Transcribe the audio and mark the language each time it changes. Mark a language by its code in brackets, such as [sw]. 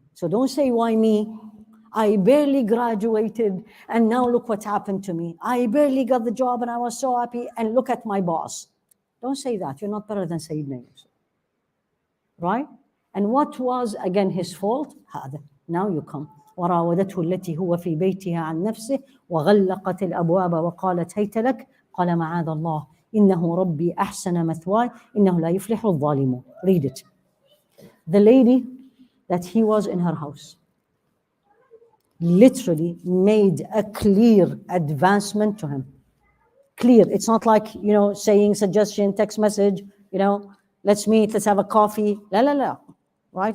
[en] So don't say, why me? I barely graduated and now look what happened to me. I barely got the job and I was so happy and look at my boss. Don't say that. You're not better than Sayyidina Yusuf. Right? And what was, again, his fault? [ar] هذا. [en] Now you come. [ar] وراودته التي هو في بيتها عن نفسه وغلقت الأبواب وقالت هيت لك قال معاذ الله إنه ربي أحسن مثواي إنه لا يفلح الظالمون. [en] Read it. The lady that he was in her house literally made a clear advancement to him. Clear. It's not like, saying suggestion, text message, let's meet, let's have a coffee. La, la, la. Right?